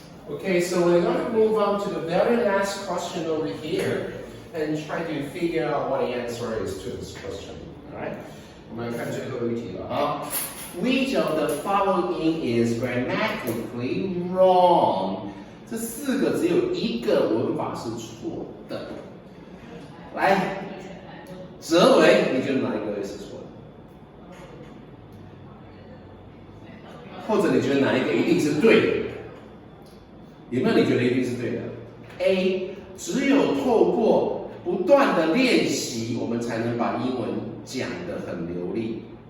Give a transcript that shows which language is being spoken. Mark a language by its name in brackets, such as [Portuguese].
[English] Okay, so we're going to move on to the very last question over here and try to figure out what the answer is to this question. Alright? [Chinese] 我们来看最后一题了啊。 [English] Which of the following is grammatically wrong? [Chinese] 这4个只有一个文法是错的。来，哲维，你觉得哪一个是错的？或者你觉得哪一个一定是对的？有没有你觉得一定是对的 ？A， 只有透过不断的练习，我们才能把英文讲得很流利。